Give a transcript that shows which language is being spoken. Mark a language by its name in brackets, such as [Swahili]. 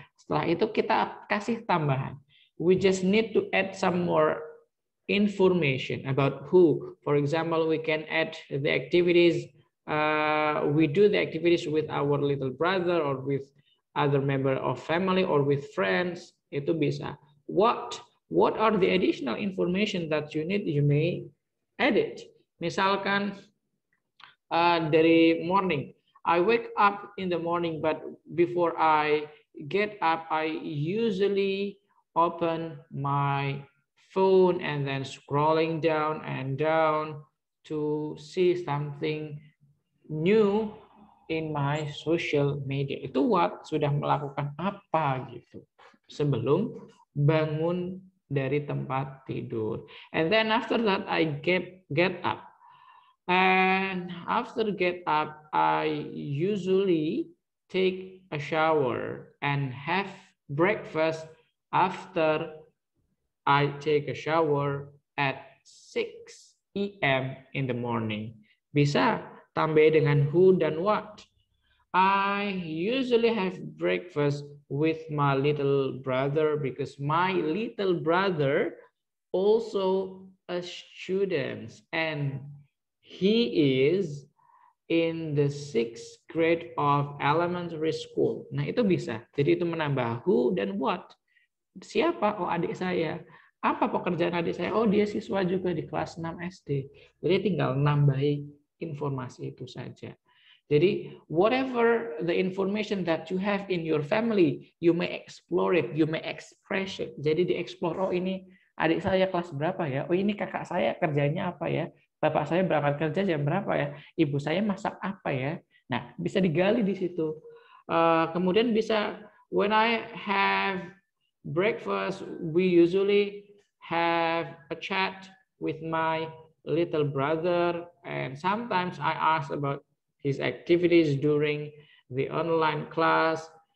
[Indonesian] Setelah itu kita kasih tambahan. [English] We just need to add some more information about who. For example, we can add the activities. We do the activities with our little brother or with other member of family or with friends. [Indonesian] Itu bisa. [English] What are the additional information that you need? You may add it. [Indonesian] Misalkan dari [English] morning, I wake up in the morning, but before I get up, I usually open my phone and then scrolling down and down to see something new in my social media. [Indonesian] Itu what? Sudah melakukan apa gitu sebelum bangun dari tempat tidur. [English] And then after that I get up. And after get up, I usually take a shower and have breakfast after I take a shower at 6 p.m. in the morning. [Indonesian] Bisa tambah dengan who dan what. [English] I usually have breakfast with my little brother because my little brother also a student and he is in the 6th grade of elementary school. [Indonesian] Nah, itu bisa. Jadi itu menambah who dan what. Siapa? Oh, adik saya. Apa pekerjaan adik saya? Oh, dia siswa juga di kelas 6 SD. Jadi tinggal nambahi informasi itu saja. [English] Jadi, whatever the information that you have in your family, you may explore it, you may express it. [Indonesian] Jadi dieksplor, oh ini adik saya kelas berapa ya? Oh ini kakak saya kerjanya apa ya? Bapak saya berangkat kerja jam berapa ya? Ibu saya masak apa ya? Nah, bisa digali di situ. Kemudian bisa, [English] when I have breakfast, we usually have a chat with my little brother, and sometimes I ask about his activities during the online class.